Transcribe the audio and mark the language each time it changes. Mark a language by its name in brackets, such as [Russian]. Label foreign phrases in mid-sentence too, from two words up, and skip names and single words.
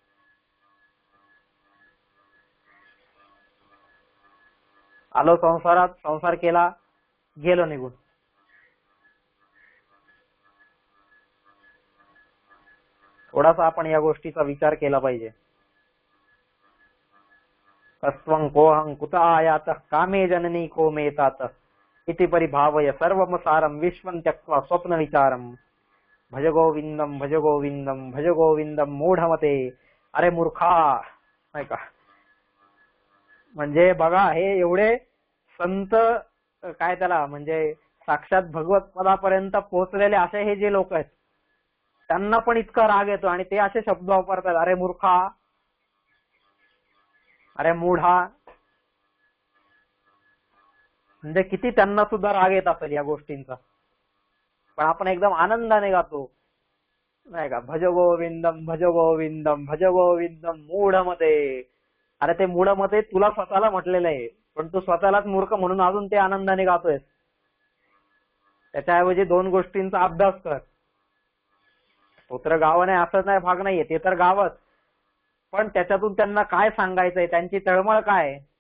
[Marathi] आलो संसारात, संसार केला, गेलो निघून. थोडासा आपण या गोष्टीचा विचार केला पाहिजे. [Sanskrit] तस्वं कोहं कुत आयातः कामे जननी को मेतात इति परिभावय सर्वमसारं विश्वं त्यक्त्वा स्वप्न विचारम भज गोविंदम भज गोविंदम भज गोविंदम मूढमते. [Marathi] अरे मूर्खा, नाही का. म्हणजे बघा हे एवढे संत, काय त्याला म्हणजे साक्षात भगवत पदापर्यंत पोहोचलेले असे हे जे लोक आहेत त्यांना पण इतका राग येतो आणि ते असे शब्द वापरतात, अरे मूर्खा, अरे मूढा. म्हणजे किती त्यांना सुद्धा राग येत असेल या गोष्टींचा. पण आपण एकदम आनंदाने गातो नाही का, [Sanskrit] भज गोविंदम भज गोविंदम भज गोविंदम मूढमते. [Marathi] अरे ते मूढमते तुला स्वतःला म्हटलेलं आहे, पण तू स्वतःलाच मूर्ख म्हणून अजून ते आनंदाने गातोय. त्याच्याऐवजी दोन गोष्टींचा अभ्यास कर. स्तोत्र गावं नाही असं नाही, भाग नाहीये, ते तर गावच, पण त्याच्यातून त्यांना काय सांगायचंय, त्यांची तळमळ काय.